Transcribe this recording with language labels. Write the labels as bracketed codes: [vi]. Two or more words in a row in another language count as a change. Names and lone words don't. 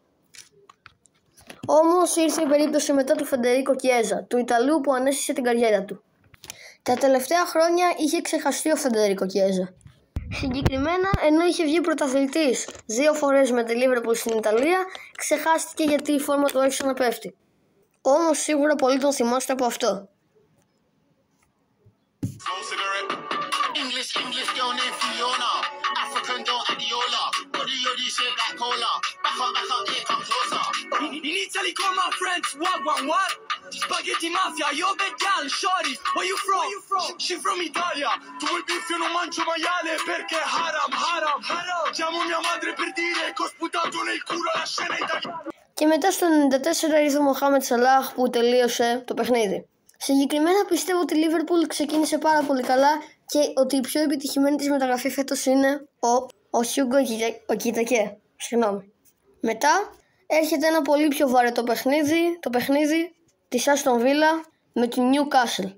[el] Όμως ήρθε η περίπτωση μετά του Φεντερίκο Κιέζα, του Ιταλού που ανέστησε την καριέρα του. Τα τελευταία χρόνια είχε ξεχαστεί ο Φεντερίκο Κιέζα. Συγκεκριμένα, ενώ είχε βγει πρωταθλητής 2 φορές με τη Liverpool στην Ιταλία, ξεχάστηκε γιατί η φόρμα του άρχισε να πέφτει. Όμως σίγουρα πολλοί τον θυμάστε από αυτό. [it] Spaghetti mafia, io vegano, [en] shorty, where you from? She from Italia, [it] tu vuoi beef, io non mangio maiale perché haram, haram, haram. Chiamo mia madre per dire che ho sputato nel culo la scena italiana. [el] Και μετά στο 94 ήρθε ο Μοχάμετ Σαλάχ που τελείωσε το παιχνίδι. Συγκεκριμένα πιστεύω ότι η Liverpool ξεκίνησε πάρα πολύ καλά και ότι η πιο επιτυχημένη της μεταγραφή φέτος είναι ο Χιούγκο Εκιτρικέ. Μετά έρχεται ένα πολύ πιο βαρετό παιχνίδι, το παιχνίδι της Aston Villa με την Newcastle.